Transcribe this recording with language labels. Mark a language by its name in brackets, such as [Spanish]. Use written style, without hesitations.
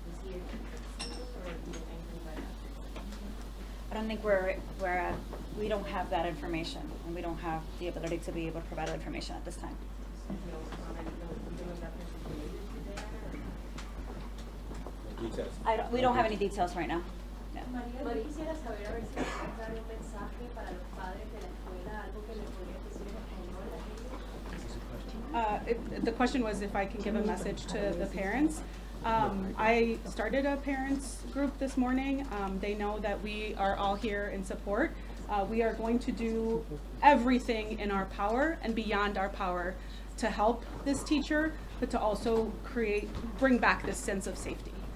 [English] Was he a student or do you know anything about that? I don't think we don't have that information, and we don't have the ability to be able to provide that information at this time. No comment, no, you don't know if that person's related to there? We don't have any details right now. No. [Spanish] María, yo quisiera saber a ver si puedes dar un mensaje para los padres de la escuela, algo que le podrías decir en español a ellos. [English] The question was if I can give a message to the parents. I started a parents group this morning. They know that we are all here in support. We are going to do everything in our power and beyond our power to help this teacher, but to also bring back this sense of safety.